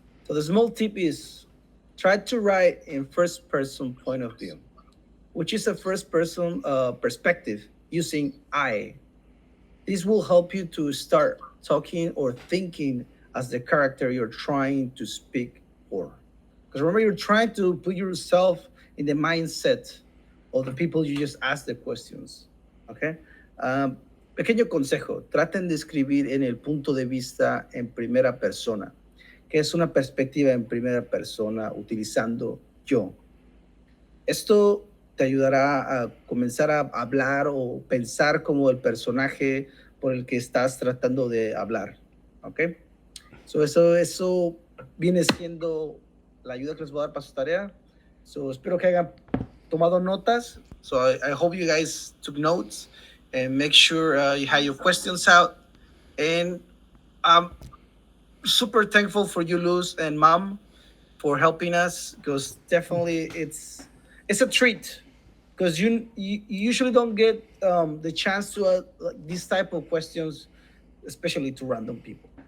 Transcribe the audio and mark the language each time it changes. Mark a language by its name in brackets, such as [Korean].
[English] So the small tip is try to write in first person point of view, which is a first person perspective using I. This will help you to start talking or thinking as the character you're trying to speak for. Because remember, you're trying to put yourself in the mindset of the people you just asked the questions. Okay? [Spanish] Pequeño consejo, traten de escribir en el punto de vista en primera persona, que es una perspectiva en primera persona utilizando yo. Esto te ayudará a comenzar a hablar o pensar como el personaje por el que estás tratando de hablar. ¿Ok? So eso viene siendo la ayuda que les voy a dar para su tarea. So espero que hayan tomado notas. [English] So I hope you guys took notes and make sure you have your questions out. And I'm super thankful for you, Luz and Mom, for helping us, because definitely it's a treat, because you usually don't get the chance to like these type of questions, especially to random people.